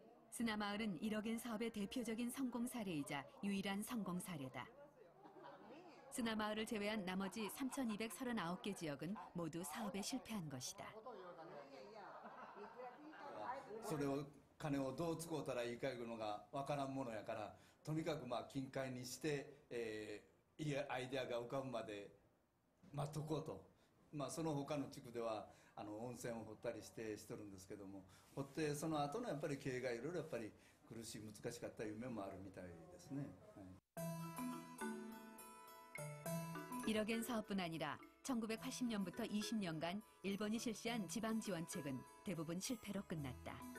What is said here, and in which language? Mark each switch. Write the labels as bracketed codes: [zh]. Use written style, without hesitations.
[ko] 쓰나마을은 1억엔 사업의 대표적인 성공 사례이자 유일한 성공 사례다. 쓰나마을을 제외한 나머지 3,239개 지역은 모두 사업에 실패한 것이다. [ja] それを金をどう使うたらいいかいうのがわからんものやから、とにかく金塊にして、いいアイデアが浮かぶまで待っとこうと。その他の地区では温泉を掘ったりしてるんですけども、掘ってその後のやっぱり経営がいろいろやっぱり苦しい難しかった夢もあるみたいですね。 [ko] 1억엔 사업뿐 아니라 1980년부터 20년간 일본이 실시한 지방 지원책은 대부분 실패로 끝났다.